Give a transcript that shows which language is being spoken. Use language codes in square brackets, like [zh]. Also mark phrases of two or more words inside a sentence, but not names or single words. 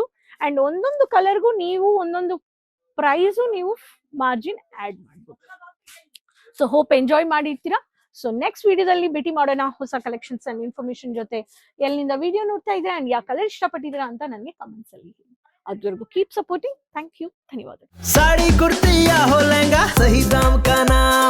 [kn] ಅಂಡ್ ಒಂದೊಂದು ಕಲರ್ಗೂ ನೀವು ಒಂದೊಂದು ಪ್ರೈಸು ನೀವು [en] margin add [kn] ಮಾಡ್ಬೋದು. [en] so hope enjoy [kn] ಮಾಡಿರ್ತೀರಾ. [en] so next [kn] ವಿಡಿಯೋದಲ್ಲಿ ಭೇಟಿ ಮಾಡೋಣ ಹೊಸ [en] collections and information [kn] ಜೊತೆ. ಎಲ್ಲಿಂದ ವಿಡಿಯೋ ನೋಡ್ತಾ ಇದ್ರೆ ಅಂಡ್ ಯಾವ ಕಲರ್ ಇಷ್ಟಪಟ್ಟಿದ್ದೀರಾ ಅಂತ ನನಗೆ ಕಮೆಂಟ್ಸ್ ಅಲ್ಲಿ ಹೇಳಿ. ಅದುವರೆಗೂ [en] Keep supporting. Thank you, [kn] ಧನ್ಯವಾದ. [hi] साड़ी कुर्ती या हो लहंगा, सही दाम का नाम